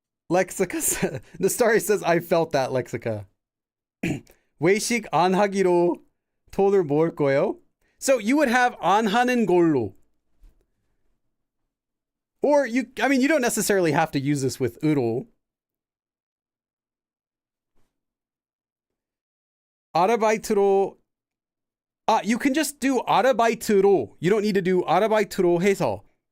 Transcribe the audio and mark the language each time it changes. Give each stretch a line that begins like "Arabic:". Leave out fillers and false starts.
English: Lexica, the story says, I felt that, Lexica.
Korean: 외식 안 하기로 돈을 모을 거예요.
English: So you would have
Korean: 안 하는 걸로.
English: Or you don't necessarily have to use this with 으로.
Korean: 아르바이트로.
English: You can just do 아르바이트로. You don't need to do
Korean: 아르바이트로 해서.